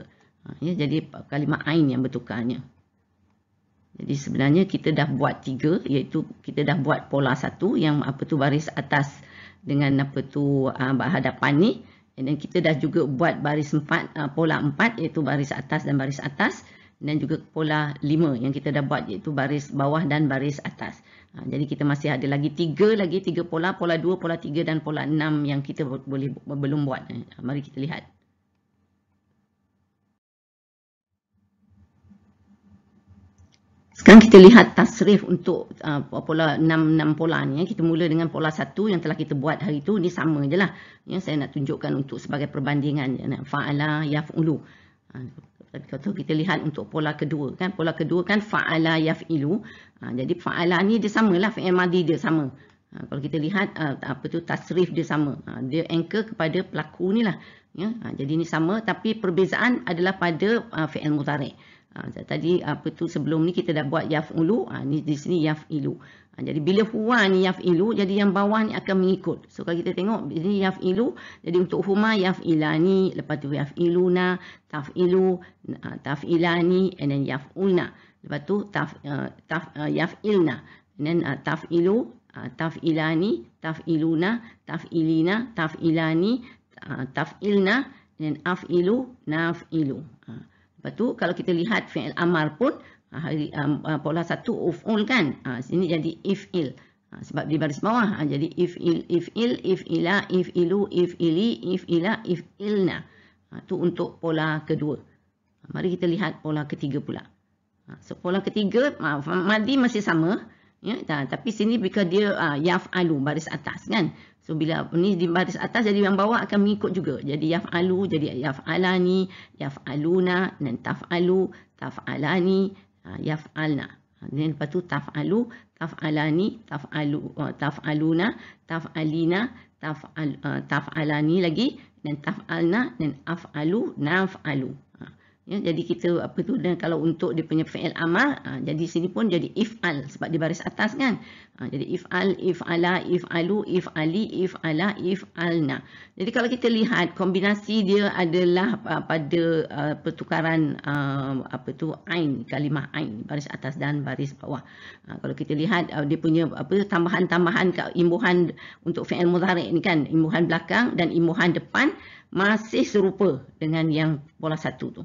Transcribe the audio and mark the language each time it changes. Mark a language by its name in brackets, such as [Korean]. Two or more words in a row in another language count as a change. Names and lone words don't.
[Malay] Ya, jadi kalimah ain yang bertukarnya. Jadi sebenarnya kita dah buat 3, iaitu kita dah buat pola 1 yang baris atas dengan hadapan ni, dan kita dah juga buat baris 4, pola 4, iaitu baris atas dan baris atas. Dan juga pola 5 yang kita dah buat, iaitu baris bawah dan baris atas. Jadi kita masih ada lagi 3 pola, pola 2, pola 3 dan pola 6 yang kita belum buat. Mari kita lihat. Sekarang kita lihat tasrif untuk pola 6 pola ni. Kita mula dengan pola 1 yang telah kita buat hari tu. Ini sama je lah. Ya, saya nak tunjukkan untuk sebagai perbandingan. [Arabic] فَعَلَ يَفْعُلُ. [Malay] Kalau kita lihat untuk pola kedua, kan, pola kedua kan [Arabic] فَعَلَ يَفْعِلُ. [Malay] Jadi fa'ala ni dia samalah, [Arabic] فِعْل مَاضٍ [Malay] dia sama. Kalau kita lihat tasrif dia sama. Dia anchor kepada pelaku ni lah, ya. Jadi ni sama, tapi perbezaan adalah pada [Arabic] فِعْل مُضَارِع'. [Malay] Tadi sebelum ni kita dah buat yaf'ulu, ni di sini yaf'ilu. Jadi bila huwa ni yaf'ilu, jadi yang bawah ni akan mengikut. So kalau kita tengok ini yaf'ilu, jadi untuk [Arabic] هُمَا يَفْعِلَانِ, [Malay] lepas tu [Arabic] يَفْعِلُونَ، تَفْعِلُ، تَفْعِلَانِ, [English] and then [Malay] yaf'ulna. Lepas tu [Arabic] yaf'ilna, [English] and then [Arabic] تَفْعِلُ، تَفْعِلَانِ، تَفْعِلُونَ، تَفْعِلِينَ، تَفْعِلَانِ، تَفْعِلْنَ, [English] and then [Arabic] أَفْعِلُ، نَفْعِلُ. [Malay] Lepas tu kalau kita lihat fi'il amar pun, pola 1 uf'ul kan, sini jadi if'il, sebab di baris bawah. [Arabic] Jadi اِفْعِلْ، اِفْعِلَا، اِفْعِلُوا، اِفْعِلِي، اِفْعِلَا، اِفْعِلْنَ. [Malay] Itu untuk pola kedua. Mari kita lihat pola ketiga pula. So pola ketiga, madhi masih sama, ya, tapi sini bila dia yaf'alu, baris atas kan. So bila ni di baris atas, jadi yang bawah akan mengikut juga. [Arabic] Jadi yaf'alu, jadi يَفْعَلَانِ، يَفْعَلُونَ, dan تَفْعَلُ، تَفْعَلَانِ، يَفْعَلْنَ. [Malay] Dan lepas tu [Arabic] تَفْعَلُ، تَفْعَلَانِ، تَفْعَلُونَ، تَفْعَلِينَ، تَفْعَلَانِ [Malay] lagi, dan [Arabic] taf'alna, dan أَفْعَلُ، نَفْعَلُ. [Malay] Ya, jadi kita dan kalau untuk dia punya [Arabic] فِعْل أَمْر, [Malay] jadi sini pun jadi if'al sebab di baris atas kan. [Arabic] Jadi اِفْعَلْ، اِفْعَلَا، اِفْعَلُوا، اِفْعَلِي، اِفْعَلَا، اِفْعَلْنَ. [Malay] Jadi kalau kita lihat kombinasi dia adalah pada pertukaran ain, kalimah ain, baris atas dan baris bawah. Kalau kita lihat dia punya tambahan-tambahan imbuhan untuk [Arabic] فِعْل مُضَارِع' [Malay] ni kan, imbuhan belakang dan imbuhan depan masih serupa dengan yang pola 1 tu.